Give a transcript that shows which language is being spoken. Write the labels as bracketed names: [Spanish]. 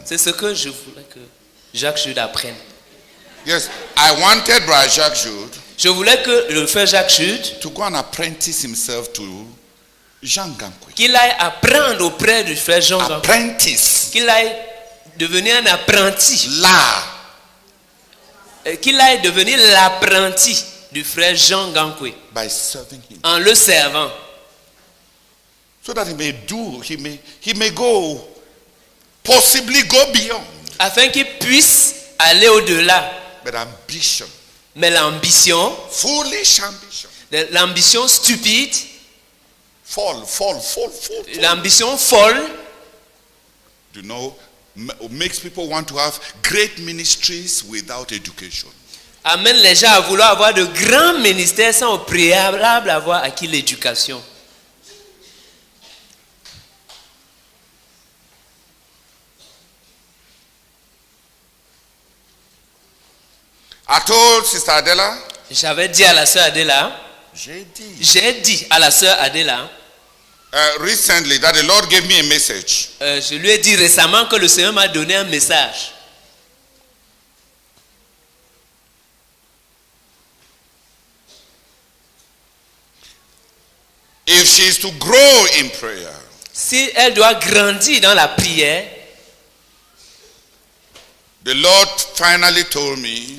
[French] C'est ce que je voulais que Jacques Jude apprenne. [English] Yes, I wanted Brother Jacques Jude. [French] Je voulais que le frère Jacques Jude [English] to go and apprentice himself to Jean Gankwe. [French] Qu'il aille apprendre auprès du frère Jean Gankwe. [English] Apprentice. [French] Qu'il aille devenir un apprenti. Là. Qu'il aille devenir l'apprenti du frère Jean Gankwe. [English] By serving him. [French] En le servant. [English] So that he may go, possibly go beyond. [French] Afin qu'il puisse aller au-delà. [English] But ambition. [French] Mais l'ambition. [English] Foolish ambition. [French] L'ambition stupide. [English] Fall. [French] L'ambition folle. [English] You know, makes people want to have great ministries without education. [French] Amène les gens à vouloir avoir de grands ministères sans au préalable avoir acquis l'éducation. [English] I told Sister Adela. [French] J'avais dit à la sœur Adela. J'ai dit à la sœur Adela. [English] Recently that the Lord gave me a message. [French] Je lui ai dit récemment que le Seigneur m'a donné un message. [English] If she is to grow in prayer, [French] si elle doit grandir dans la prière, [English] the Lord finally told me.